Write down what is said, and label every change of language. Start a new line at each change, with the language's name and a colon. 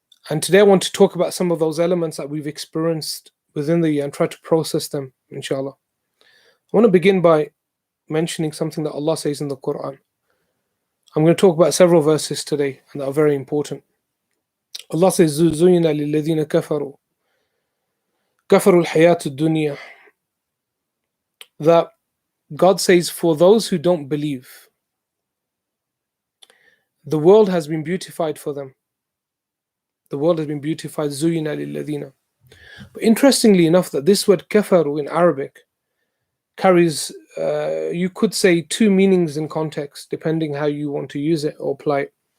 English: And today I want to talk about some of those elements that we've experienced within the year and try to process them, inshallah. I want to begin by mentioning something that Allah says in the Quran. I'm going to talk about several verses today and that are very important. Allah says,
Arabic: زُيِّنَ لِلَّذِينَ كَفَرُوا الْحَيَاةُ الدُّنْيَا.
English: That God says, for those who don't believe, the world has been beautified for them. The world has been beautified,
Arabic: زُيِّنَ لِلَّذِينَ.
English: But interestingly enough, that this word kafaru in Arabic carries, you could say, two meanings in context, depending how you want to use it or apply it.